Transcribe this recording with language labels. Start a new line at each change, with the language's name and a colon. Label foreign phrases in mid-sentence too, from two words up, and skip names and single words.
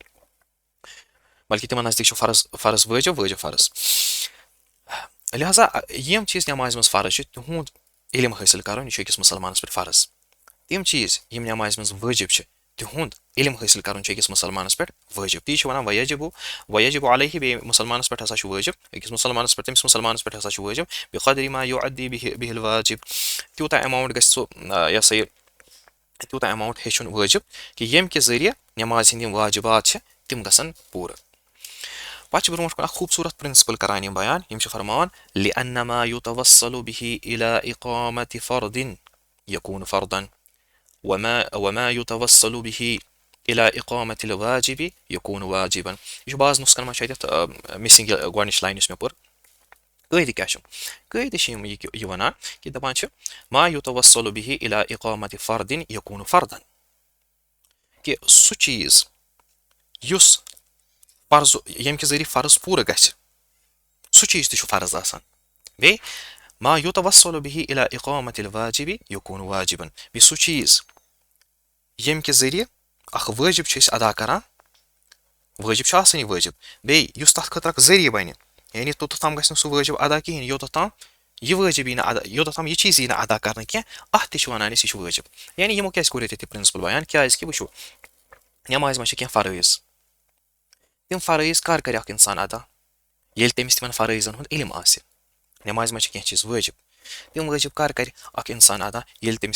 Kashmiri: بلکہِ تِمن نزدیٖک چھُ فرض وٲجِب فرض لِہذا یِم چیٖز نٮ۪مازِ منٛز فرض چھِ تِہُنٛد علم حٲصِل کرُن یہِ چھُ أکِس مُسلمانس پٮ۪ٹھ فرض تِم چیٖز یِم نٮ۪مازِ منٛز وٲجِب چھِ تِہُنٛد علم حٲصِل کرُن چھُ أکِس مُسلمانس پٮ۪ٹھ وٲجِب تی چھِ وَنان
Arabic: وَیَجِبُ عَلَیہِ
Kashmiri: بیٚیہِ مُسلمانس پٮ۪ٹھ ہسا چھُ وٲجِب أکِس مُسلمانس پٮ۪ٹھ تٔمِس مُسلمانس پٮ۪ٹھ ہسا چھُ وٲجِب
Arabic: بِقَدْرِ ما یُؤدِّی بِهِ الْوَاجِب
Kashmiri: تیوٗتاہ ایماوُنٛٹ گژھِ سُہ یہِ ہسا یہِ تیوٗتاہ ایماوُنٛٹ ہیٚچھُن وٲجِب کہِ ییٚمہِ کہِ ذٔریعہٕ نٮ۪مازِ ہٕنٛدۍ یِم واجِبات چھِ تِم گژھن پوٗرٕ پتہٕ چھِ برونٛٹھ کُن اکھ خوٗبصوٗرت پرنسپل کران یِم بیان یِم چھِ فرماوان
Arabic: لِأَنَّمَا يُتَوَصَّلُ بِهِ إِلَى إِقَامَةِ فَرْضٍ يَكُونُ فَرْضًا وَمَا يُتَوَصَّلُ بِهِ إِلَى إِقَامَةِ الْوَاجِبِ يَكُونُ واجِبًا
Kashmiri: یہِ چھُ بعض نُسخن منٛز چھُ اَتٮ۪تھ مِسِنٛگ گۄڈنِچ لاین یُس مےٚ پٔر قٲیدٕ کیاہ چھُ قٲیدٕ چھِ یِم یہِ وَنان کہِ دَپان چھِ
Arabic: ما يُتَوَصَّلُ بِهِ إِلَى إِقَامَةِ فَرْضٍ يَكُونُ فَرْضًا
Kashmiri: کہِ سُہ چیٖز یُس فرض ییٚمہِ کہِ ذٔریعہٕ فرض پوٗرٕ گژھِ سُہ چیٖز تہِ چھُ فرض آسان بیٚیہِ
Arabic: ما يُتَوَصَّلُ بِهِ إِلَى إِقَامَةِ الْوَاجِبِ يَكُونُ واجِبًا
Kashmiri: بیٚیہِ سُہ چیٖز ییٚمہِ کہِ ذٔریعہٕ اکھ وٲجِب چھِ أسۍ ادا کران وٲجِب چھُ آسٲنی وٲجِب بیٚیہِ یُس تَتھ خٲطرٕ اکھ ذٔریعہٕ بَنہِ یعنی توٚتتھ تام گژھِ نہٕ سُہ وٲجِب ادا کِہیٖنۍ یوٚتتھ تام یہِ وٲجِب یی نہٕ ادا یوٚتتھ تام یہِ چیٖز یی نہٕ ادا کرنہٕ کینٛہہ اَتھ تہِ چھِ وَنان أسۍ یہِ چھُ وٲجِب یعنی یِمو کیازِ کوٚر ییٚتہِ پرنسپل بیان کیازِ وٕچھو نٮ۪مازِ منٛز چھِ کینٛہہ فرٲیض تِم فرٲیض کر کرِ اکھ اِنسان ادا ییٚلہِ تٔمِس تِمن فرٲیضن ہُنٛد علم آسہِ نٮ۪مازِ منٛز چھِ کینٛہہ چیٖز وٲجِب تِم وٲجِب کر کرِ اکھ اِنسان ادا ییٚلہِ تٔمِس